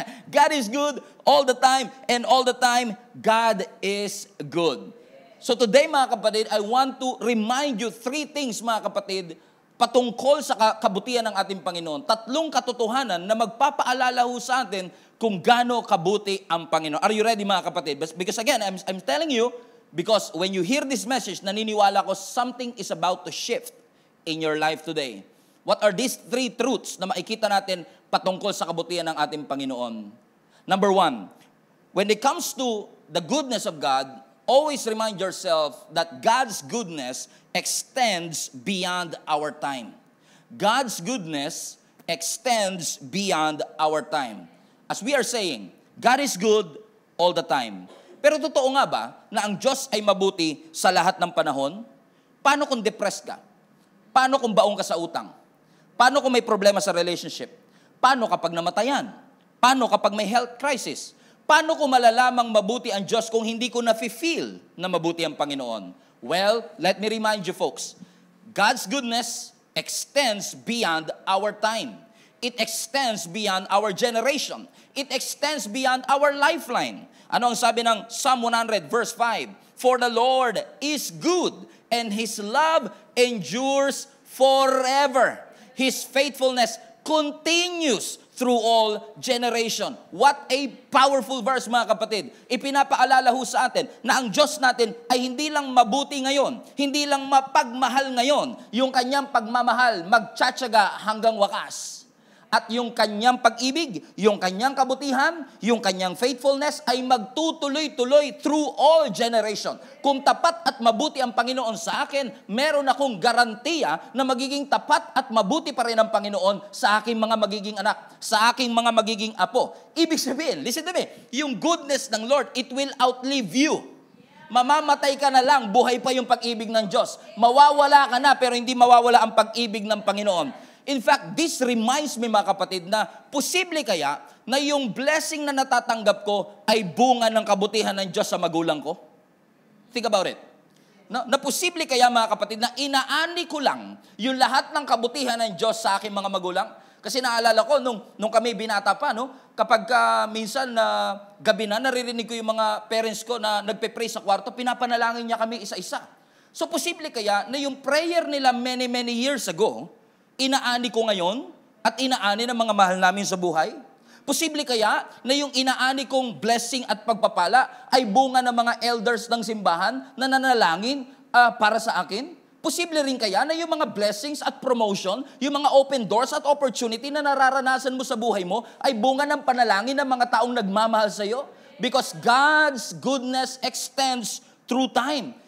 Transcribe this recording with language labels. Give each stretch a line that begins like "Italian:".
English: God is good all the time, and all the time, God is good. So today
Filipino: mga kapatid,
English: I want to remind you 3 things
Filipino: mga kapatid, patungkol sa kabutihan ng ating Panginoon. 3 katotohanan na magpapaalala ho sa atin kung gaano kabuti ang Panginoon.
English: Are you ready
Filipino: mga kapatid?
English: Because again, I'm telling you, because when you hear this message,
Filipino: naniniwala ko
English: something is about to shift in your life today. What are these 3 truths
Filipino: na makikita natin patungkol sa kabutihan ng ating Panginoon?
English: Number 1, when it comes to the goodness of God, always remind yourself that God's goodness extends beyond our time. God's goodness extends beyond our time. As we are saying, God is good all the time.
Filipino: Pero totoo nga ba na ang Diyos ay mabuti sa lahat ng panahon? Paano kung depressed ka? Paano kung baong ka sa utang? Paano kung may problema sa relationship? Paano kapag namatayan? Paano kapag may health crisis? Paano kung malalamang mabuti ang Diyos kung hindi ko na-feel na mabuti ang Panginoon?
English: Well, let me remind you folks, God's goodness extends beyond our time. It extends beyond our generation. It extends beyond our lifeline.
Filipino: Ano ang sabi ng Psalm 100 verse 5?
English: For the Lord is good, and His love endures forever. His faithfulness continues through all generation. What a powerful verse
Filipino: mga kapatid. Ipinapaalala ho sa atin na ang Diyos natin ay hindi lang mabuti ngayon, hindi lang mapagmahal ngayon, yung kanyang pagmamahal magtsatsaga hanggang wakas. At yung kanyang pag-ibig, yung kanyang kabutihan, yung kanyang faithfulness ay magtutuloy-tuloy
English: through all generation.
Filipino: Kung tapat at mabuti ang Panginoon sa akin, meron akong garantiya na magiging tapat at mabuti pa rin ang Panginoon sa aking mga magiging anak, sa aking mga magiging apo. Ibig sabihin,
English: listen to me, yung goodness ng Lord, it will outlive you.
Filipino: Mamamatay ka na lang, buhay pa yung pag-ibig ng Diyos. Mawawala ka na, pero hindi mawawala ang pag-ibig ng Panginoon.
English: In fact, this reminds me
Filipino: mga kapatid na posible kaya na yung blessing na natatanggap ko ay bunga ng kabutihan ng Diyos sa magulang ko?
English: Think about it.
Filipino: Na posible kaya mga kapatid na inaani ko lang yung lahat ng kabutihan ng Diyos sa aking mga magulang? Kasi naalala ko nung kami binata pa, kapag minsan gabi na naririnig ko yung mga parents ko na nagpe-pray sa kwarto, pinapanalangin niya kami isa-isa. So posible kaya na yung prayer nila
English: many years ago,
Filipino: inaani ko ngayon at inaani ng mga mahal namin sa buhay? Posible kaya na yung inaani kong blessing at pagpapala ay bunga ng mga elders ng simbahan na nanalangin para sa akin? Posible rin kaya na yung mga blessings at promotion, yung mga open doors at opportunity na nararanasan mo sa buhay mo ay bunga ng panalangin ng mga taong nagmamahal sa iyo?
English: Because God's goodness extends through time.